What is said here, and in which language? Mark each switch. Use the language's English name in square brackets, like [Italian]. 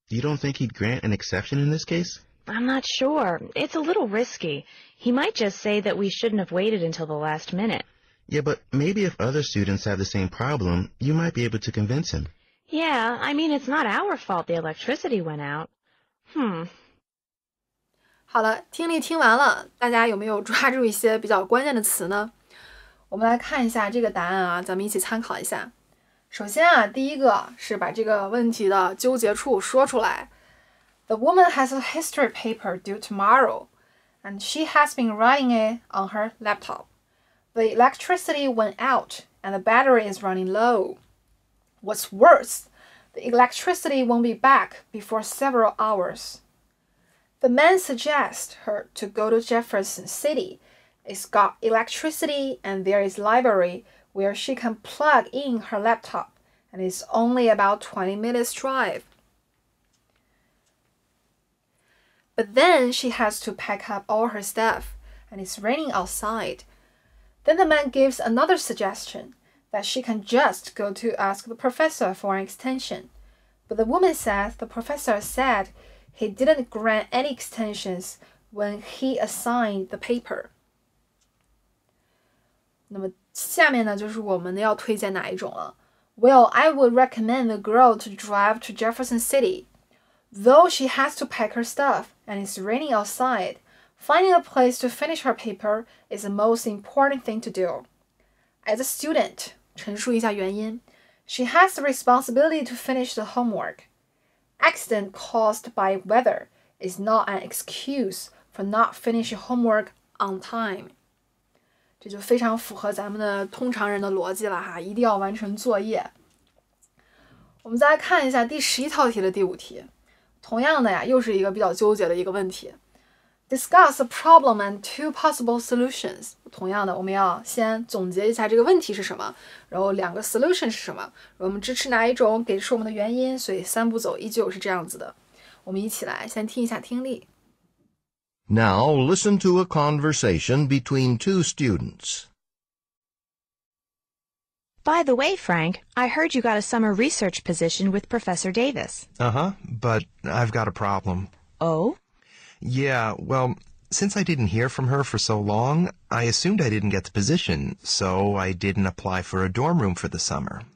[English] You don't think he'd grant an exception in this case? I'm not sure. It's a little risky. He might just say that we shouldn't have waited until the last minute. Yeah, but maybe if other students have the same problem, you might be able to convince him. Yeah, I mean, it's not our fault the electricity went out. [Chinese] 好了，听力听完了，大家有没有抓住一些比较关键的词呢？我们来看一下这个答案啊，咱们一起参考一下。首先啊，第一个是把这个问题的纠结处说出来。 [English] The woman has a history paper due tomorrow, and she has been writing it on her laptop. The electricity went out, and the battery is running low. What's worse, the electricity won't be back before several hours. The man suggests her to go to Jefferson City. It's got electricity, and there is library where she can plug in her laptop, and it's only about 20 minutes drive. But then she has to pack up all her stuff, and it's raining outside. Then the man gives another suggestion, that she can just go to ask the professor for an extension. But the woman says the professor said he didn't grant any extensions when he assigned the paper. [Chinese] 那么下面呢，就是我们要推荐哪一种了。 [English] Well, I would recommend the girl to drive to Jefferson City. Though she has to pack her stuff and it's raining outside, finding a place to finish her paper is the most important thing to do. As a student, [Chinese] 陈述一下原因 [English] she has the responsibility to finish the homework. Accident caused by weather is not an excuse for not finishing homework on time. [Chinese] 这就非常符合咱们的通常人的逻辑了哈，一定要完成作业。我们再来看一下第11套题的第5题，同样的呀，又是一个比较纠结的一个问题。 [English] Discuss a problem and 2 possible solutions. [Chinese] 同样的，我们要先总结一下这个问题是什么，然后2个 solution 是什么，我们支持哪一种，给出我们的原因，所以3步走依旧是这样子的。我们一起来先听一下听力。 [English] Now listen to a conversation between 2 students. By the way, Frank, I heard you got a summer research position with Professor Davis. Uh-huh, but I've got a problem. Oh? Yeah, well, since I didn't hear from her for so long, I assumed I didn't get the position, so I didn't apply for a dorm room for the summer.